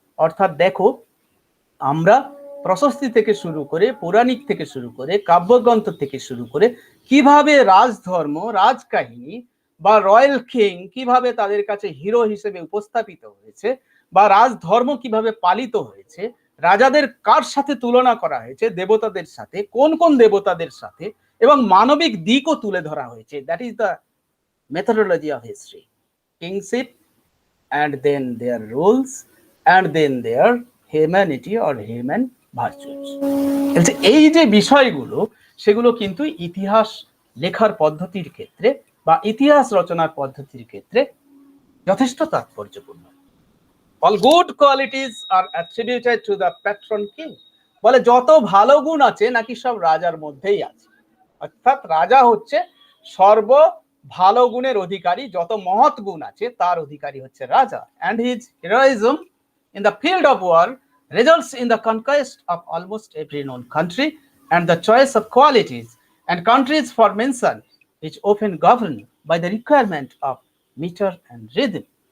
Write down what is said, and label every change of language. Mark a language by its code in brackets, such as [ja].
[bn] অর্থাৎ দেখো, আমরা প্রশস্তি থেকে শুরু করে, পৌরাণিক থেকে শুরু করে, কাব্যগ্রন্থ থেকে শুরু করে কিভাবে রাজধর্ম, রাজকাহিনী বা রয়্যাল কিং কিভাবে তাদের কাছে হিরো হিসেবে উপস্থাপিত হয়েছে বা রাজধর্ম কিভাবে পালিত হয়েছে, রাজাদের কার সাথে তুলনা করা হয়েছে, দেবতাদের সাথে, কোন কোন দেবতাদের সাথে, এবং মানবিক দিকও তুলে ধরা হয়েছে। [en] That is the methodology of history. Kingship and then their rules and then their humanity or human virtues. [bn] এই যে বিষয়গুলো, সেগুলো কিন্তু ইতিহাস লেখার পদ্ধতির ক্ষেত্রে বা ইতিহাস রচনার পদ্ধতির ক্ষেত্রে যথেষ্ট তাৎপর্যপূর্ণ। [en] All good qualities are attributed to the patron king. [bn] বলে যত ভালো গুণ আছে নাকি সব রাজার মধ্যেই আছে। অর্থাৎ রাজা হচ্ছে সর্ব ভালো গুণের অধিকারী, যত মহৎ গুণ আছে তার অধিকারী হচ্ছে রাজা। [en] And his heroism in the field of war results in the conquest of almost every known country and the choice of qualities and countries for mention is often governed by the requirement of meter and rhythm.